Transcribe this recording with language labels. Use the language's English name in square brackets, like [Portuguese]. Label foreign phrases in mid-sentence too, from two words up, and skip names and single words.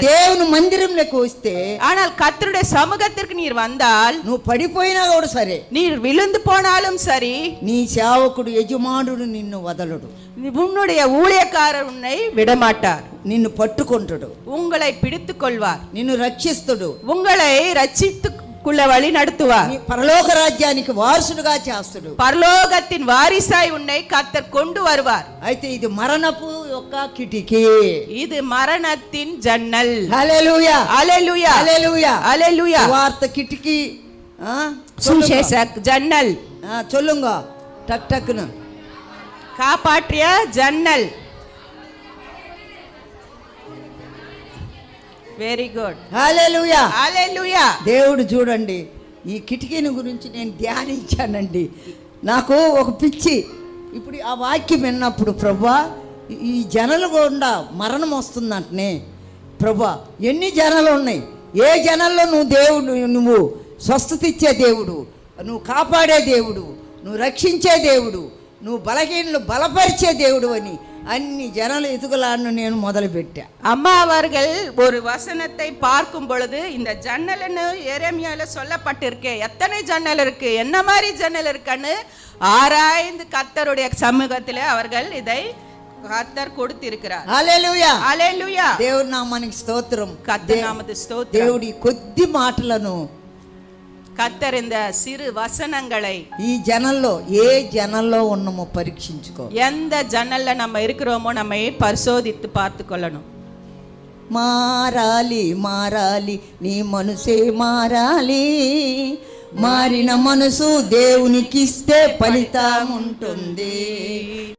[Telugu] దేవుని మందిరంలోకి వస్తే, [Tamil] ஆனால் கர்த்தருடைய சமூகத்திற்கு நீர் வந்தால், [Telugu] నువ్వు పడిపోయినా కూడా సరే, [Tamil] நீர் விழுந்து போனாலும் சரி, [Telugu] నీ సేవకుడు యజమానుడు నిన్ను వదలడు. [Tamil] உன்னுடைய ஊழியக்காரர் உன்னை விடமாட்டார். [Telugu] నిన్ను పట్టుకుంటాడు, [Tamil] உங்களை பிடித்துக் கொள்வார், [Telugu] నిన్ను రక్షిస్తాడు, [Tamil] உங்களை ரட்சித்துக்குள்ள வழி நடத்துவார், [Telugu] పరలోక రాజ్యానికి వారసుడుగా చేస్తాడు, [Tamil] பரலோகத்தின் வாரிசாய் உன்னை கர்த்தர் கொண்டு வருவார். [Telugu] అయితే ఇది మరణపు యొక్క కిటికీ, [Tamil] இது மரணத்தின் ஜன்னல். [Telugu] హల్లెలూయా. [Tamil] ஹல்லேலூயா. [Telugu] హల్లెలూయా. [Tamil] ஹல்லேலூயா. [Telugu] వార్త కిటికీ, [Tamil] சுவிசேஷக் ஜன்னல், சொல்லுங்க టక్ టక్ను, காப்பாற்றிய ஜன்னல். [English] Very good. [Telugu] హల్లెలూయా. హల్లెలూయా. దేవుడు చూడండి, ఈ కిటికీని గురించి నేను ధ్యానించానండి. నాకు ఒక పిచ్చి. ఇప్పుడు ఆ వాక్యం విన్నప్పుడు ప్రభా ఈ జనాలు గుండా మరణం వస్తుందంటనే, ప్రభా ఎన్ని జనాలు ఉన్నాయి, ఏ జనాల్లో నువ్వు స్వస్థత ఇచ్చే దేవుడు, నువ్వు కాపాడే దేవుడు, నువ్వు రక్షించే దేవుడు, నువ్వు బలహీనలు బలపరిచే దేవుడు అని అన్ని జనాలు ఎదుగులాడను నేను మొదలుపెట్టా. [Tamil] அம்மா அவர்கள் ஒரு வசனத்தை பார்க்கும் பொழுது இந்த ஜன்னல்னு எரேமியால சொல்லப்பட்டிருக்கே, எத்தனை ஜன்னல் இருக்கு, என்ன மாதிரி ஜன்னல் இருக்குன்னு ஆராய்ந்து கர்த்தருடைய சமூகத்திலே அவர்கள் இதை கர்த்தர் கொடுத்திருக்கிறார். [Telugu] హల్లెలూయా. హల్లెలూయా. దేవుడి నామానికి స్తోత్రం. [Tamil] கர்த்தர் நாமத்து ஸ்தோத்திரம். [Telugu] దేవుడి కొద్ది మాటలను, [Tamil] கர்த்தர் இந்த சிறு வசனங்களை [Telugu] ఈ జనంలో ఏ జనంలో ఉన్నమో పరీక్షించుకో. [Tamil] எந்த ஜன்னல்ல நம்ம இருக்கிறோமோ நம்மை பரிசோதித்து பார்த்து கொள்ளணும். [Telugu] మారాలి మారాలి నీ మనసే మారాలి, మారిన మనసు దేవునికిస్తే ఫలితం ఉంటుంది.